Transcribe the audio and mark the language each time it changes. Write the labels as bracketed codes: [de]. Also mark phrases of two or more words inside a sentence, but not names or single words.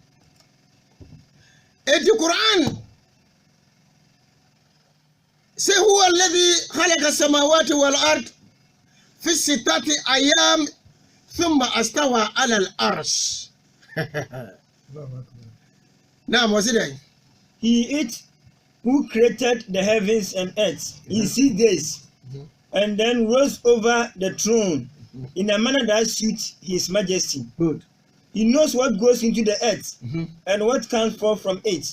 [ak] eti Quran se [ar] هو الذي خلق السماوات والأرض في ستة أيام ثم استوى على العرش نعم wasidai [en] He it who created the heavens and earth in 6 days and then rose over the throne in a manner that suits his majesty. Good. He knows what goes into the earth and what comes forth from it.